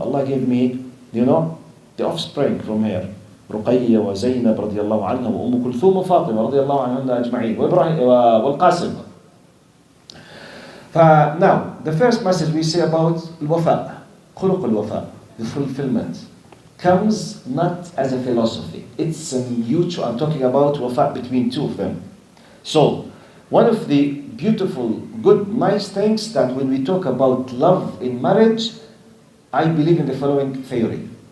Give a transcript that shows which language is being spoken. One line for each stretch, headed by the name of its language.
English: Allah gave me, the offspring from her.
Arabic: رقية وزينب رضي الله عنها وأم كلثوم وفاطمة رضي الله عنهن أجمعين والقاسم.
English: Now, the first message we say about al-wafa, khuluq al-wafa, the fulfillment, comes not as a philosophy. It's a mutual, I'm talking about wafa between 2 of them. So, one of the beautiful, good, nice things that when we talk about love in marriage, I believe in the following theory.